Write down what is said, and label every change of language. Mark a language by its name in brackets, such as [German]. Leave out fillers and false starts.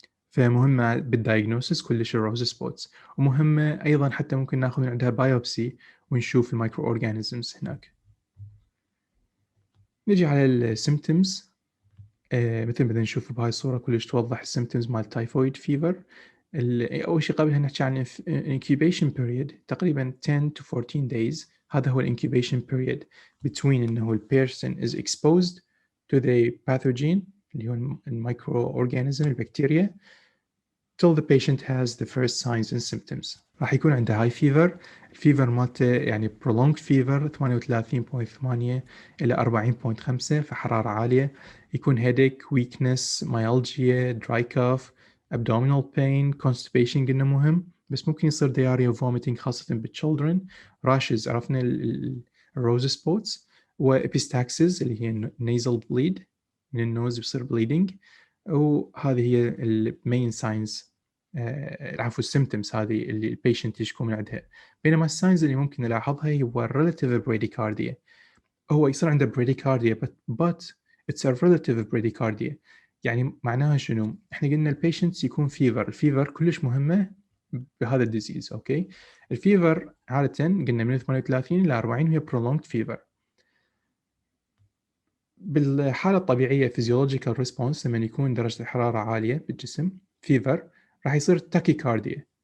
[Arabic] فمهمة بالدايجنوسيس كلش الروز سبوتس، ومهمة أيضا حتى ممكن ناخذ من عندها بايوبسي ونشوف المايكرو أورجانيزمز هناك. نجي على السيمتومز. مثل ما نشوف بهاي الصورة كلش توضح السيمتومز مال التايفويد فيفر. أول شيء قبلها نحكي عن incubation period تقريبا 10 to 14 days. [English] هذا هو incubation period between إنه person is exposed to the pathogen [Arabic] اللي هو المايكرو أورجانيزم البكتيريا [English] till the patient has the first signs and symptoms. [Arabic] راح يكون عنده high fever. الفيفر مالته يعني prolonged fever 38.8 إلى 40.5 في حرارة عالية. [English] يكون headache, weakness, myalgia, dry cough, abdominal pain, constipation [Arabic] قلنا مهم، بس ممكن يصير [English] diarrhea و vomiting خاصة بالchildren. [Arabic] rashes عرفنا الروز سبوتس، وابيستاكسز اللي هي nasal bleed من النوز بيصير bleeding. وهذه هي المين ساينز، عفوا السيمتومز هذه اللي البيشنت يشكو من عندها. بينما الساينز اللي ممكن نلاحظها هو relative bradycardia. [English] هو يصير عنده bradycardia but it's a relative bradycardia. [Arabic] يعني معناها شنو؟ احنا قلنا البيشنت يكون فيفر، الفيفر كلش مهمه بهذا الديزيز. اوكي، الفيفر عاده قلنا من 38 ل 40 هي prolonged fever. بالحالة الطبيعية [English] physiological response [Arabic] لما يكون درجة الحرارة عالية بالجسم fever راح يصير tachycardia.